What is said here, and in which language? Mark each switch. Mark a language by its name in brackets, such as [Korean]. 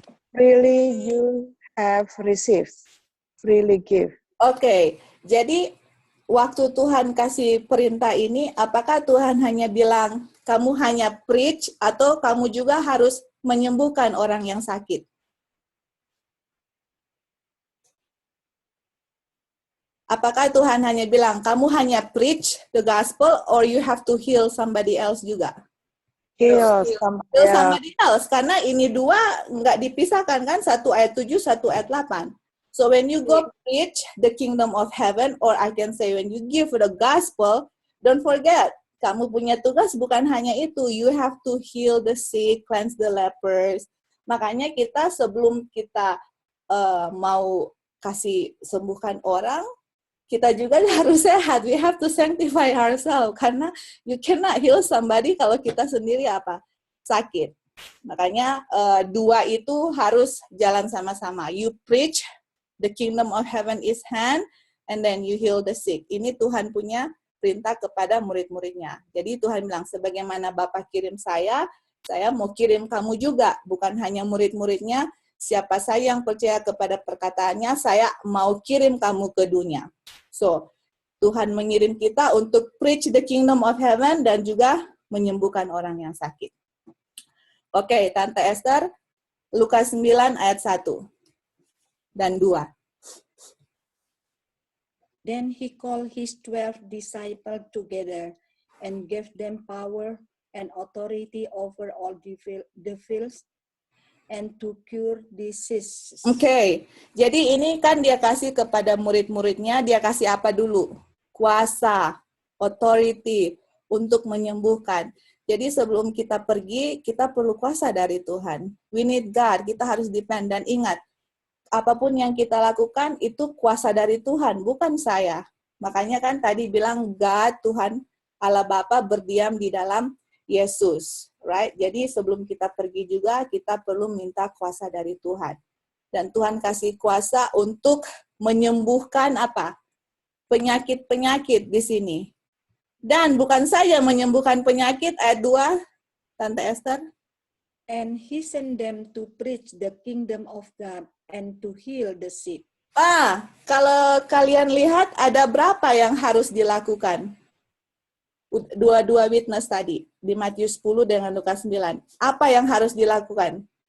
[English] Freely you have received, freely give. [Indonesian] Oke, jadi waktu Tuhan kasih perintah ini, apakah Tuhan hanya bilang, kamu hanya preach, atau kamu juga harus menyembuhkan orang yang sakit? Apakah Tuhan hanya bilang, kamu hanya [English] preach the gospel, or you have to heal somebody else juga? Heal Heal somebody else, [Indonesian] karena ini dua nggak dipisahkan kan, satu ayat 7, satu ayat 8. [English] So when you go preach the kingdom of heaven, or I can say when you give the gospel, don't forget, [Indonesian] kamu punya tugas bukan hanya itu, [English] you have to heal the sick, cleanse the lepers. [Indonesian] Makanya kita sebelum kita mau kasih sembuhkan orang, kita juga harus sehat. [English] We have to sanctify ourselves, karena you cannot heal somebody [Indonesian] kalau kita sendiri apa? Sakit. Makanya dua itu harus jalan sama-sama. [English] You preach the kingdom of heaven is hand, and then you heal the sick. [Indonesian] Ini Tuhan punya perintah kepada murid-muridnya. Jadi Tuhan bilang, sebagaimana Bapa kirim saya mau kirim kamu juga. Bukan hanya murid-muridnya, siapa saya yang percaya kepada perkataannya, saya mau kirim kamu ke dunia. So, Tuhan mengirim kita untuk [English] preach the kingdom of heaven [Indonesian] dan juga menyembuhkan orang yang sakit. Oke, Tante Esther, Lukas 9 ayat 1 dan 2. [English] Then he called his 12 disciples together and gave them power and authority over all devils and to cure diseases. [Indonesian] Oke, jadi ini kan dia kasih kepada murid-muridnya, dia kasih apa dulu? Kuasa, authority untuk menyembuhkan. Jadi sebelum kita pergi, kita perlu kuasa dari Tuhan. [English] We need God, [Indonesian] kita harus depend. Dan ingat, apapun yang kita lakukan itu kuasa dari Tuhan, bukan saya. Makanya kan tadi bilang God, Tuhan, Allah Bapa berdiam di dalam Yesus. Right? Jadi sebelum kita pergi juga kita perlu minta kuasa dari Tuhan. Dan Tuhan kasih kuasa untuk menyembuhkan apa? Penyakit-penyakit di sini. Dan bukan saja menyembuhkan penyakit, ayat 2, Tante Esther. [English] And he sent them to preach the kingdom of God and to heal the sick. [Indonesian] Kalau kalian lihat ada berapa yang harus dilakukan? Dua witness tadi, di Matius 10 dengan Lukas 9. Apa yang harus dilakukan?